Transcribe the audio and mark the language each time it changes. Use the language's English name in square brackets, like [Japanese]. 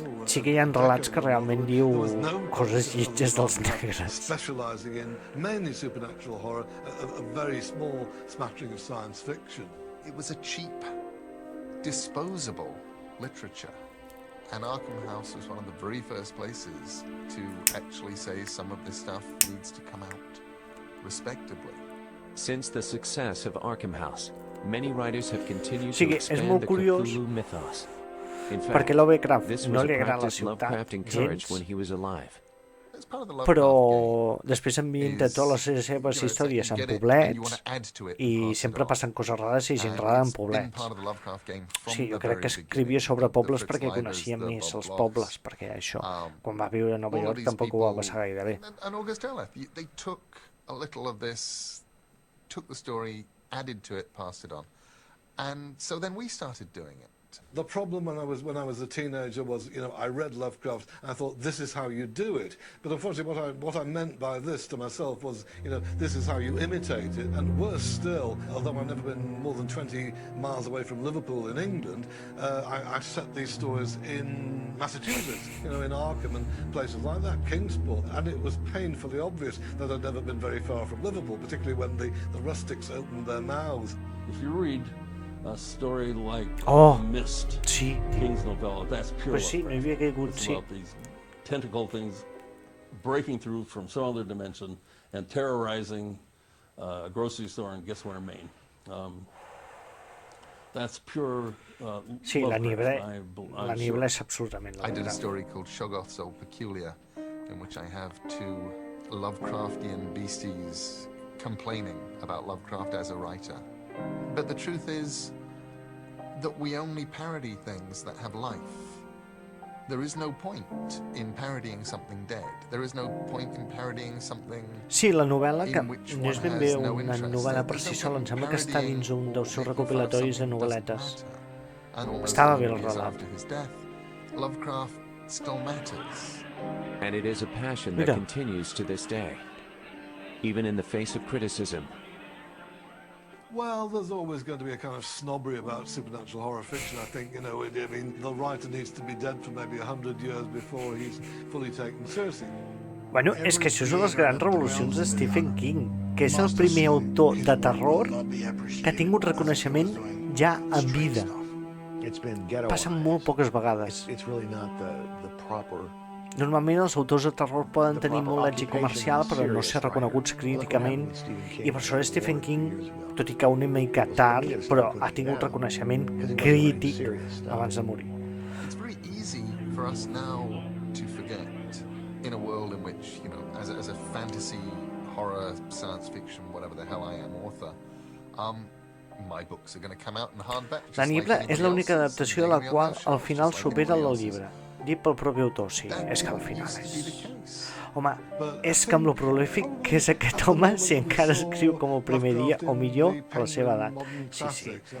[Catalan] Sí que hi ha relats que realment diu coses lletges dels negres. [English] Specializing in mainly supernatural horror, a very small smattering of science fiction. It was a cheap, disposable literature. And Arkham House was one of the very first places to actually say some of this stuff needs to come out respectably. Since the success of Arkham House, many writers have continued to expand the Cthulhu mythos. In fact, this was a practice Lovecraft encouraged when he was alive. [Catalan] Però després ambienta totes les seves històries en poblets i sempre passen coses rares i gent rara en poblets. Sí, jo crec que escrivia sobre pobles perquè coneixia més els pobles, perquè això, quan va viure a Nova York tampoc ho va passar gaire bé. [English] And August Derleth, they took a little of this, took the story, added to it, passed it on. And so then we started doing it. The problem when I was a teenager was, I read Lovecraft and I thought, this is how you do it. But unfortunately, what I meant by this to myself was, this is how you imitate it. And worse still, although I've never been more than 20 miles away from Liverpool in England, I set these stories in Massachusetts, in Arkham and places like that, Kingsport. And it was painfully obvious that I'd never been very far from Liverpool, particularly when the rustics opened their mouths. If you read a story like Mist, King's novella, that's pure Lovecraft. It's about these tentacle things breaking through from some other dimension and terrorizing a grocery store in Guessware, Maine. That's pure [Catalan] la niebla és absolutament [English] I did a story called Shoggoth So Peculiar, in which I have two Lovecraftian beasties complaining about Lovecraft as a writer. But the truth is that we only parody things that have life. There is no point in parodying something dead. There is no point in parodying something [Catalan] Sí, la novel·la, que no és ben bé una novel·la per si sola, em sembla que està dins un dels seus recopilatoris de novel·letes. Estava bé el relat. [English] Lovecraft still matters. And it is a passion that continues to this day, even in the face of criticism. Well, there's always going to be a kind of snobbery about supernatural horror fiction, I think. The writer needs to be dead for maybe 100 years before he's fully taken seriously. [Catalan] Bueno, és que això són les grans revolucions de Stephen King, que és el primer autor de terror que ha tingut reconeixement ja en vida. Passen molt poques vegades. Normalment els autors de terror poden tenir molt èxit comercial però no ser reconeguts críticament, i per això Stephen King, tot i que una mica tard, però ha tingut reconeixement crític abans de morir. [English] It's very easy for us now to forget in a world in which, as a fantasy, horror, science fiction, whatever the hell I am, author, my books are going to come out in hardback. [Catalan] La niebla és l'única adaptació de la qual al final supera el llibre. Dit pel propi autor, sí, és que al final és... Home, és que amb lo prolífic que és aquest home, si encara escriu com el primer dia, o millor, a la seva edat. Sí.